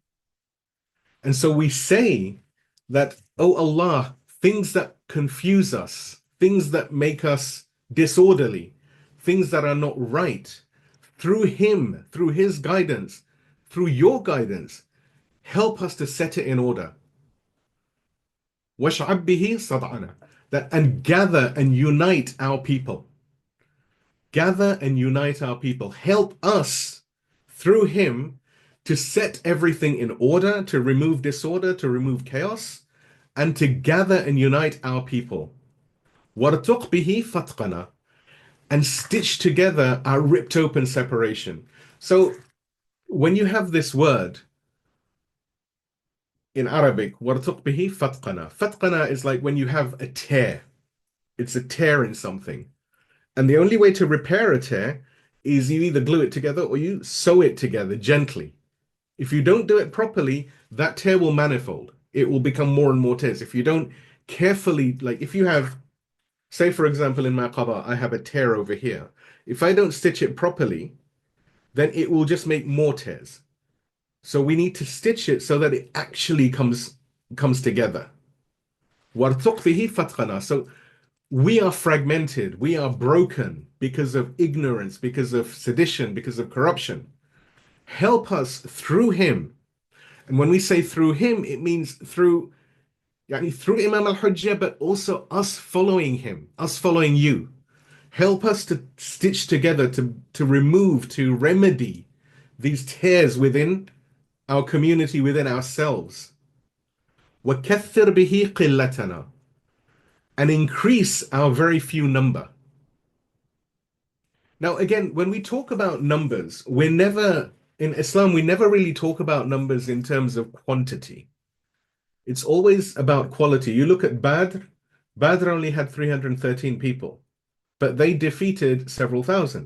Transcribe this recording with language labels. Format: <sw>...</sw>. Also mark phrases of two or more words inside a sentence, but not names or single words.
<en>And so we say that, oh Allah, things that confuse us, things that make us disorderly, things that are not right, through him, through his guidance, through your guidance, help us to set it in order.</en> <ar>وَاشْعَبْ بِهِ صَدْعَنَا,</ar> <en>that, and gather and unite our people. Gather and unite our people. Help us through him to set everything in order, to remove disorder, to remove chaos, and to gather and unite our people.</en> <ar>وَارْتُقْ بِهِ فَتْقَنَا,</ar> <en>and stitch together our ripped open separation. So when you have this word in Arabic,</en> <ar>وَارْتُقْ بِهِ فَتْقَنَا.</ar> <en>Fatqana is like when you have a tear. It's a tear in something. And the only way to repair a tear is you either glue it together or you sew it together gently. If you don't do it properly, that tear will manifold. It will become more and more tears. If you don't carefully, like if you have, say for example, in my qada, I have a tear over here. If I don't stitch it properly, then it will just make more tears. So we need to stitch it so that it actually comes together.</en> <ar>وَارْتُقْ بِهِ فَتْقَنَا.</ar> <en>So we are fragmented, we are broken because of ignorance, because of sedition, because of corruption. Help us through him. And when we say through him, it means through through Imam al-Hujjah, but also us following him, us following you. Help us to stitch together, to remove, to remedy these tears within our community, within ourselves.</en> <ar>وَكَثِّرْ بِهِ قِلَّتَنَا,</ar> <en>and increase our very few number. Now, again, when we talk about numbers, in Islam, we never really talk about numbers in terms of quantity. It's always about quality. You look at Badr only had 313 people, but they defeated several thousand.</en>